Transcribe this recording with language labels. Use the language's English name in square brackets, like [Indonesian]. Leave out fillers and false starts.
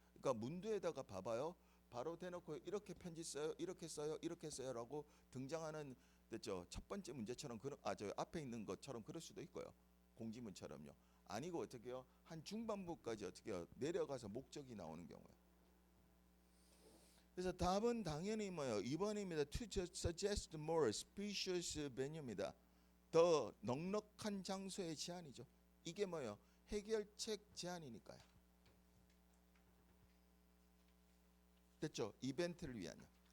[Korean] 그러니까 문두에다가 봐봐요. 바로 대놓고 이렇게 편지 써요, 이렇게 써요, 이렇게 써요라고 등장하는 됐죠. 첫 번째 문제처럼 저 앞에 있는 것처럼 그럴 수도 있고요. 공지문처럼요. 아니고 어떻게 해요? 한 중반부까지 어떻게 해요? 내려가서 목적이 나오는 경우에. 그래서 답은 당연히 뭐예요? 2번입니다. [English] To suggest more spacious venue입니다. [Korean] 더 넉넉한 장소의 제한이죠. 이게 뭐예요? 해결책 제한이니까요. 됐죠? 이벤트를 위한요.